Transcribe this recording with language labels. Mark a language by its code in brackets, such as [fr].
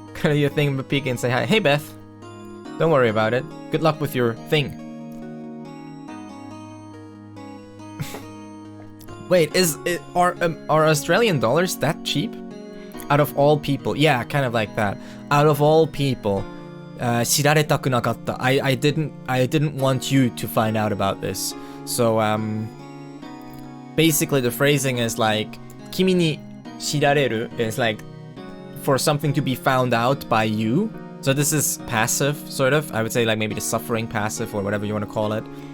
[en] Kind of your thing, but peek and say hi. Hey Beth, don't worry about it. Good luck with your thing. Wait, are Australian dollars that cheap? Out of all people, yeah, kind of like that. Out of all people, [ja] 知られたくなかった. [en] I didn't want you to find out about this. So basically the phrasing is like [ja] 君に知られる [en] is like for something to be found out by you. So this is passive, sort of. I would say like maybe the suffering passive or whatever you want to call it.